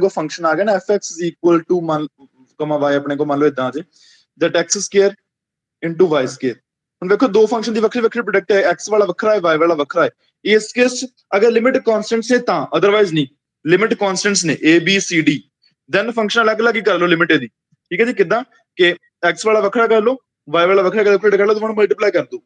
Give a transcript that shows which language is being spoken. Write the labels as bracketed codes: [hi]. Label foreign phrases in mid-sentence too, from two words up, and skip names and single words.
[pa] ਕੋਲ ਫੰਕਸ਼ਨ ਆ ਗਿਆ ਨਾ [en] fx is equal to y, [pa] ਆਪਣੇ ਕੋਲ ਮੰਨ ਲਓ ਇਦਾਂ ਆ ਜੇ [en] that x square into y square। [pa] ਹੁਣ ਵੇਖੋ ਦੋ ਫੰਕਸ਼ਨ ਦੀ ਵੱਖਰੀ ਵੱਖਰੀ ਪ੍ਰੋਡਕਟ ਹੈ, x ਵਾਲਾ ਵੱਖਰਾ ਹੈ y ਵਾਲਾ ਵੱਖਰਾ ਹੈ। ਇਸ ਕੇਸ ਅਗਰ [en] limit constants [pa] ਹੈ ਤਾਂ, ਅਦਰਵਾਈਜ਼ ਨਹੀਂ। [en] limit constants [pa] ਨੇ a b c d, ਦੈਨ ਫੰਕਸ਼ਨ ਅਲੱਗ-ਅਲੱਗ ਹੀ ਕਰ ਲਓ ਲਿਮਿਟ ਇਹਦੀ। ਠੀਕ ਹੈ ਜੀ, ਕਿਦਾਂ ਕਿ x ਵਾਲਾ ਵੱਖਰਾ ਕਰ ਲਓ, y ਵਾਲਾ ਵੱਖਰਾ ਕੈਲਕੂਲੇਟ ਕਰ ਲਓ, ਤੁਹਾਨੂੰ ਮਲਟੀਪਲਾਈ ਕਰ ਦੋ।